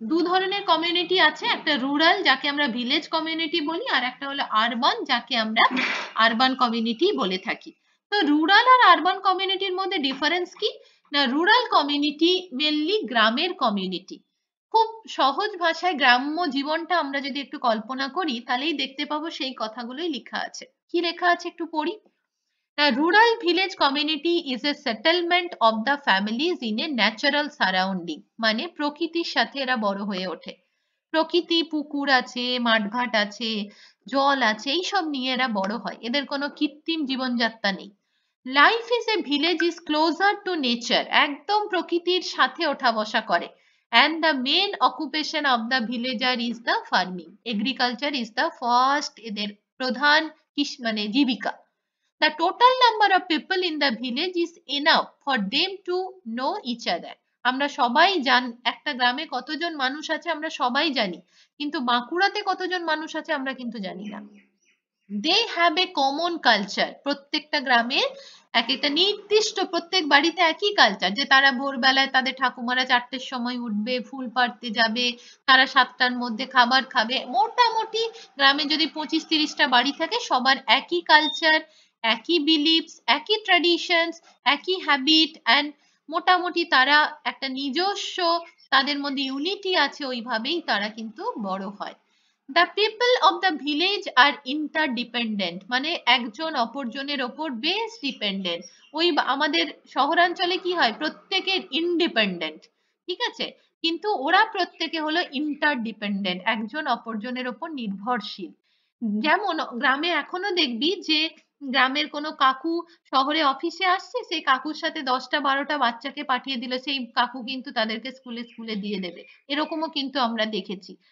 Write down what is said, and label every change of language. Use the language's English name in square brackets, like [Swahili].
[Bangla] দু ধরনের কমিউনিটি আছে, একটা রুরাল যাকে আমরা ভিলেজ কমিউনিটি বলি, আর একটা হলো আরবান যাকে আমরা আরবান কমিউনিটি বলে থাকি। তো রুরাল আর আরবান কমিউনিটির মধ্যে ডিফারেন্স কি? না, রুরাল কমিউনিটি মেনলি গ্রামের কমিউনিটি। খুব সহজ ভাষায় গ্রাম্য জীবনটা আমরা যদি একটু কল্পনা করি তাহলেই দেখতে পাবো সেই কথাগুলোই লেখা আছে। কি লেখা আছে একটু পড়ি। [English] A rural village community is a settlement of the families in a natural surrounding. [Bangla] মানে প্রকৃতির সাথে এরা বড় হয়ে ওঠে। প্রকৃতি, পুকুর আছে, মাঠঘাট আছে, জল আছে, এইসব নিয়ে এরা বড় হয়। এদের কোনো কৃত্রিম জীবনযাত্রা নেই। [English] life is a village is closer to nature, [Bangla] একদম প্রকৃতির সাথে ওঠা বসা করে। [English] And the main occupation of the villager is the farming. Agriculture is the first [Bangla] এদের প্রধান মানে জীবিকা। [English] The total number of people in the village is enough for them to know each other. [Bangla] আমরা সবাই একটা গ্রামে কতজন মানুষ আছে আমরা সবাই জানি, কিন্তু বাঁকুড়াতে কতজন মানুষ আছে আমরা কিন্তু জানি না। [English] They have a common culture. [Bangla] প্রত্যেকটা গ্রামের এক একটা নির্দিষ্ট, প্রত্যেক বাড়িতে একই কালচার, যে তারা ভোরবেলায় তাদের ঠাকুমারা 4টের সময় উঠবে, ফুল পাড়তে যাবে, তারা 7টার মধ্যে খাবার খাবে। মোটামুটি গ্রামে যদি 25-30টা বাড়ি থাকে, সবার একই কালচার, একই বিলিফস, একই ট্র্যাডিশনস, একই হ্যাবিট, অ্যান্ড মোটামুটি তারা একটা নিজস্ব, তাদের মধ্যে ইউনিটি আছে, ওইভাবেই তারা কিন্তু বড় হয়। [English] The people of the village are interdependent, [Bangla] মানে একজন অপরজনের ওপর বেশ ডিপেন্ডেন্ট। ওই আমাদের শহরাঞ্চলে কি হয়, প্রত্যেকের ইন্ডিপেন্ডেন্ট, ঠিক আছে, কিন্তু ওরা প্রত্যেকে হলো ইন্টারডিপেন্ডেন্ট, একজন অপরজনের ওপর নির্ভরশীল। যেমন গ্রামে এখনো দেখবি যে গ্রামের কোনো কাকু শহরে অফিসে আসছে, সেই কাকুর সাথে 10টা-12টা বাচ্চাকে পাঠিয়ে দিল, সেই কাকু কিন্তু তাদেরকে স্কুলে দিয়ে দেবে, এরকমও কিন্তু আমরা দেখেছি।